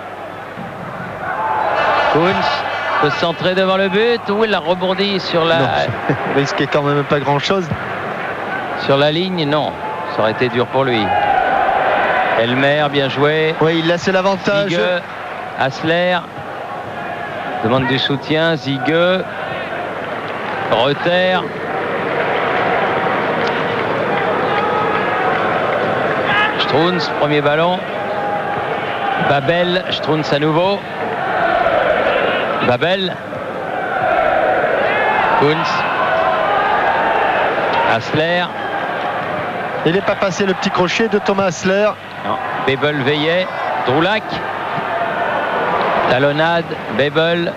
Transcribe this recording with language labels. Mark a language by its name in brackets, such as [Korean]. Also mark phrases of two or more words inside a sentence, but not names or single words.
[French] Kuntz peut centrer devant le but. Où il a rebondi sur la... Non, il risquait quand même pas grand-chose. Sur la ligne, non. Ça aurait été dur pour lui. Elmer, bien joué. Oui, il laisse l'avantage. Ziege, Hassler. Demande du soutien, Ziege. Reuter. Strunz, premier ballon. Babel, Strunz à nouveau. Babel. Kuntz. Hassler. Il n'est pas passé le petit crochet de Thomas Hassler. Non. Babel veillait. Droulac. Talonnade. Babel.